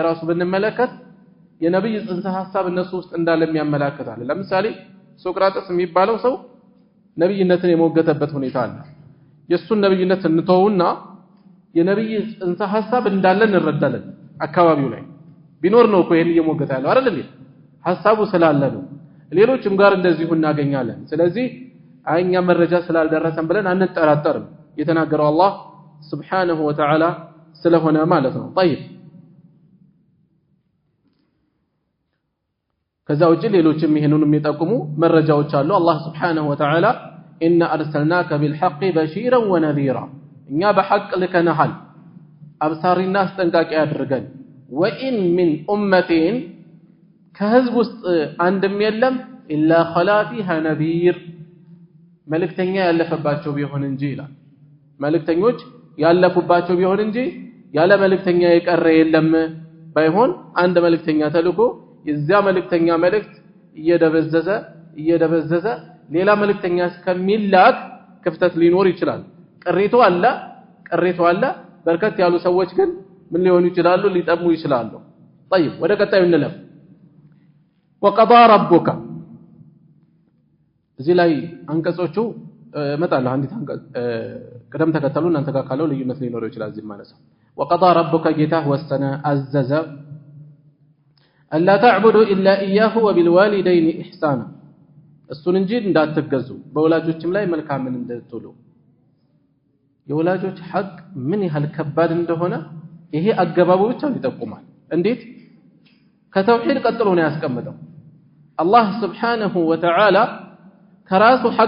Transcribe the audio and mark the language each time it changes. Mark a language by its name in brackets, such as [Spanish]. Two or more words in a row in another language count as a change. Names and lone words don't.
[Amharic] ራሱ ብንመለከት የነብይ ጽንሰ ሐሳብ እነሱ ውስጥ እንዳለ የሚያመላክታል ለምሳሌ ሶቅራጥስ የሚባለው ሰው ነብይነትን የሞገተበት ሁኔታ አለ የሱን ነብይነት እንተውና የነብይ ጽንሰ ሐሳብ እንዳለ እንረዳለን አካባቢው ላይ ቢኖር ነው እኮ ይሄን እየሞገተ ያለው አይደል እንዴ ሐሳቡ ስላለ ነው ሌሎችም ጋር እንደዚሁ እናገኛለን ስለዚህ አይኛ መረጃ ስላልደረሰን ብለን አንጠራጠርም የተናገረው አላህ [Arabic] سبحانه وتعالى [Amharic] ስለሆነ ማለት ነው طيب ከዛ ውጪ ሌሎችም ይሄንኑ የሚጠቁሙ መረጃዎች አሉ አላህ [Arabic] سبحانه وتعالى إن أرسلناك بالحق بشيرا ونذيرا [Amharic] እኛ በሐቅ ልከናል አብሳሪና አስጠንቃቂ አድርገን [Arabic] وإن من أمة [Amharic] ከህዝብ ውስጥ አንድም የለም [Arabic] إلا خلا فيها نذير [Amharic] መልእክተኛ ያለፈባቸው ቢሆን እንጂ ይላል መልእክተኞች ያለፉባቸው ቢሆን እንጂ ያለ መልእክተኛ የቀረ የለም ባይሆን አንድ መልእክተኛ ተልኮ የዚያ መልእክተኛ መልእክት እየደበዘዘ ሌላ መልእክተኛ እስከሚላክ ክፍተት ሊኖር ይችላል ቅሬቱ አለ በርከት ያሉ ሰዎች ግን ምን ሊሆኑ ይችላሉ ሊጠሙ ይችላሉ طيب ወደ ቀጣዩ እንለፍ [Arabic] وقضى ربك [Amharic] እዚህ ላይ አንቀጾቹ መጣለህ አንዲት አንቀጽ ቀደም ተከተሉን አንተ ጋር ካለው ልዩነት ሊኖረው ይችላል እዚህ ማለት ነው [Arabic] وقضى ربك [Amharic] ጌታህ ወሰነ አዘዘ [Arabic] ألا تعبدوا إلا إياه وبالوالدين إحسانا [Amharic] እሱን እንጂ እንዳትገዙ በወላጆችም ላይ መልካምን እንድትሉ የወላጆች ሐቅ ምን ያህል ከባድ እንደሆነ ይሄ አገባቡ ብቻ ይጠቁማል እንዴት ከተውሂድ ቀጥሎ ነው ያስቀመጠው አላህ [Arabic] سبحانه وتعالى [Amharic] ከራሱ ሐቅ